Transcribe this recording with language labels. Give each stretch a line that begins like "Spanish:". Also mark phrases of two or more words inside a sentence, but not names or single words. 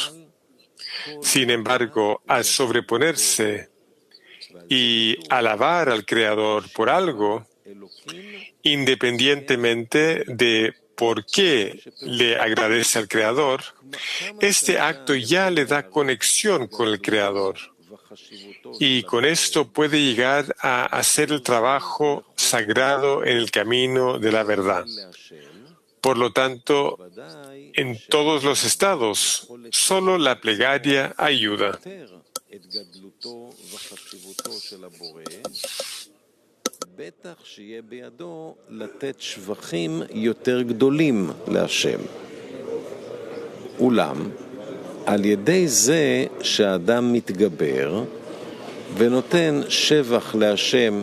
Spanish: Sin embargo, al sobreponerse y alabar al Creador por algo, independientemente de por qué le agradece al Creador, este acto ya le da conexión con el Creador. Y con esto puede llegar a hacer el trabajo sagrado en el camino de la verdad. Por lo tanto, en todos los estados, solo la plegaria ayuda.
Hebrew: אולם, על ידי זה שהאדם מתגבר ונותן שבח להשם